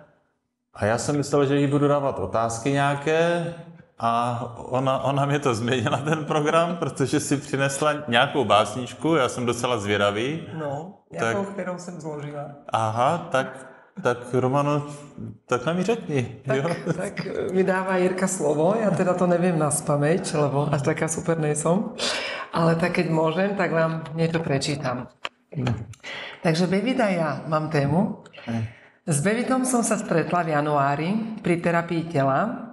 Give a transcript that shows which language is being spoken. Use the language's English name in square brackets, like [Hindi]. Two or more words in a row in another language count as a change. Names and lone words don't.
[Czech] A já jsem myslel, že jí budu dávat otázky nějaké a ona mě to změnila ten program, protože si přinesla nějakou básničku, já jsem docela zvědavý. No, nějakou, kterou jsem zložila. Aha, tak Romano, tak nám ji řekni. [Slovak] Tak mi dáva Jirka slovo, ja teda to neviem naspamäť, lebo až taká super nejsom. Ale tak keď môžem, tak vám niečo prečítam. Takže Bevit a ja mám tému. S Bevitom som sa stretla v januári pri terapii tela.